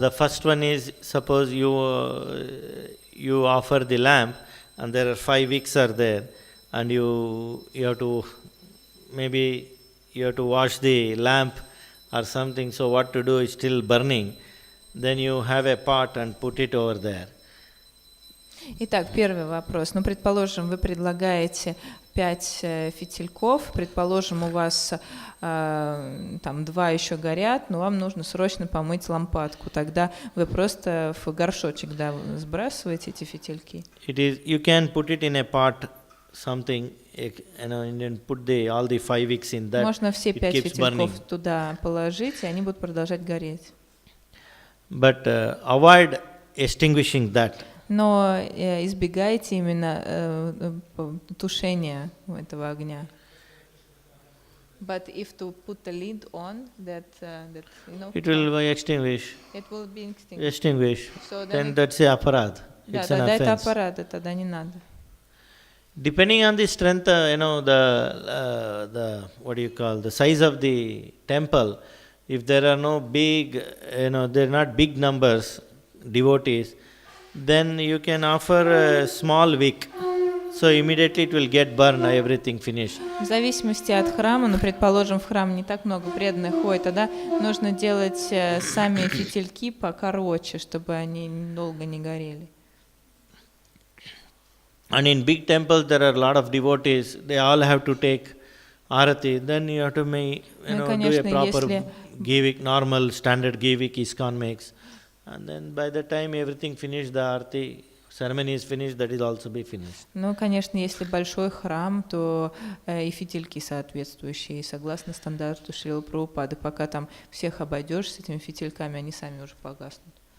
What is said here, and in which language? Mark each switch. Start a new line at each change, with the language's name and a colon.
English: The first one is, suppose you offer the lamp and there are 5 wicks are there, and you have to, maybe you have to wash the lamp or something, so what to do is still burning, then you have a pot and put it over there.
Russian: Итак, первый вопрос. Ну, предположим, вы предлагаете 5 фитильков, предположим, у вас там 2 еще горят, но вам нужно срочно помыть лампадку. Тогда вы просто в горшочек, да, сбрасываете эти фитильки.
English: You can put it in a pot, something, and then put all the 5 wicks in that.
Russian: Можно все 5
English: it keeps burning.
Russian: фитильков туда положить, и они будут продолжать гореть.
English: But avoid extinguishing that.
Russian: Но избегайте именно тушения этого огня.
English: But if to put the lid on, that you know, It will extinguish. it will be extinguished. Extinguish. So Then that's a aparad.
Russian: Да,
English: It's an
Russian: тогда это
English: offense.
Russian: аппарат, тогда не надо.
English: Depending on the strength, the what do you call, the size of the temple, if there are no big, there are not big numbers, devotees, then you can offer a small wick. So immediately it will get burned, everything finished.
Russian: В зависимости от храма, ну, предположим, в храм не так много преданных ходит, тогда нужно делать сами фитильки покороче, чтобы они долго не горели.
English: And in big temples there are a lot of devotees, they all have to take arati, then you have to make, do a proper givik, normal standard givik ISKCON makes. And then by the time everything finished, the arati ceremony is finished, that will also be finished.
Russian: Ну, конечно, если большой храм, то и фитильки соответствующие, согласно стандарту Шрилы Прабхупады. Пока там всех обойдешь с этими фитильками, они сами уже погаснут.